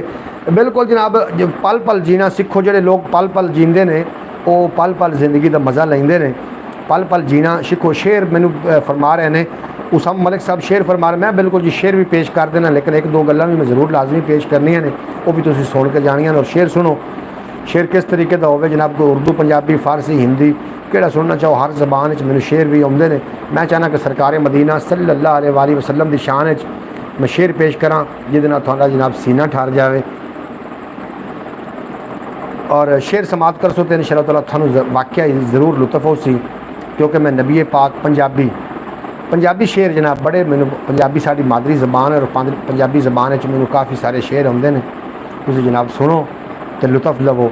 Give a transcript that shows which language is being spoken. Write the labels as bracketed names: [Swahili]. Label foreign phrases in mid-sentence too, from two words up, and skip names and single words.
[Punjabi] بالکل جناب جو پل پل جینا سیکھو، جوڑے لوگ پل پل جیندے نے وہ پل پل زندگی کا مزہ لیندے نے، پل پل جینا سیکھو. شعر مینوں فرما رہے ہیں اسامہ ملک صاحب، شعر فرما رہے، میں بالکل جی شعر بھی پیش کر دینا، لیکن ایک دو گلاں بھی میں ضرور لازمی پیش کرنیاں نے، وہ بھی تسیں سن کے جانیاں نے. اور شعر سنو، شعر کس طریقے کا ہووے جناب، کوئی اردو پنجابی فارسی ہندی کیہڑا سننا چاہو، ہر زبان مینوں شعر بھی آؤندے نے. میں چاہناں کہ سرکار مدینہ [Arabic] صلى الله عليه وسلم [Punjabi] کی شان میں شعر پیش کراں جہدے نال تہاڈا جناب سینہ ٹھر جائے. اور شعر سماعت کر سو تو ان شاء اللہ تعالیٰ تھانوں واقعی ضرور لطف ہو سی، کیونکہ میں نبی پاک پنجابی شعر جناب بڑے مینوں، پنجابی ساڈی مادری زبان ہے اور پنجابی زبان مینوں کافی سارے شعر آؤندے نے، تسیں جناب سنو تو لطف لوو.